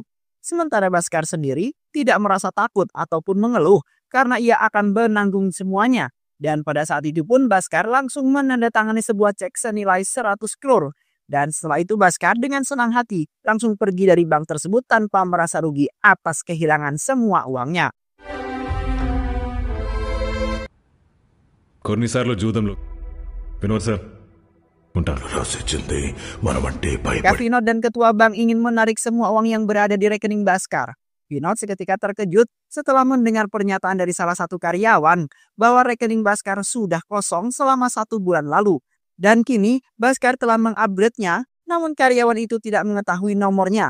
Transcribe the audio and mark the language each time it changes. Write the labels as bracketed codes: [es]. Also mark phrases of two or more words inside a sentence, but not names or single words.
[id] Sementara Baskar sendiri tidak merasa takut ataupun mengeluh karena ia akan menanggung semuanya. Dan pada saat itu pun Baskar langsung menandatangani sebuah cek senilai 100 crore. Dan setelah itu Baskar dengan senang hati langsung pergi dari bank tersebut tanpa merasa rugi atas kehilangan semua uangnya. [te] కొన్నిసార్లు జూదంలో వినోద్ సార్ ఉంటారు. [id] Ketika Vinod dan ketua bank ingin menarik semua uang yang berada di rekening Baskar, Vinod seketika terkejut setelah mendengar pernyataan dari salah satu karyawan bahwa rekening Baskar sudah kosong selama 1 bulan lalu. Dan kini Baskar telah mengupgrade-nya, namun karyawan itu tidak mengetahui nomornya.